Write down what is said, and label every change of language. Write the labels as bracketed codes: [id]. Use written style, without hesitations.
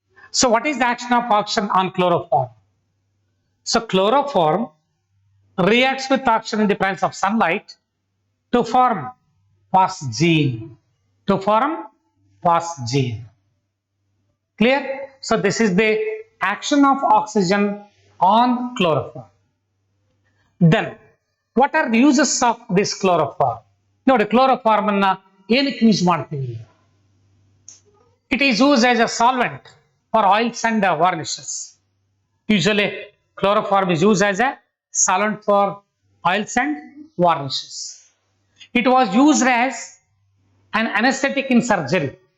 [en] So what is the action of oxygen on chloroform? So chloroform reacts with oxygen in the presence of sunlight to form phosgene. To form phosgene. Clear? So this is the action of oxygen on chloroform. Then what are the uses of this chloroform? [kn] ನೋಡಿ, chloroform ಅನ್ನ ಏನಕ್ಕೆ use ಮಾಡ್ತೀವಿ? [en] It is used as a solvent for oils and varnishes. Usually chloroform is used as a solvent for oils and varnishes. It was used as an anesthetic in surgery.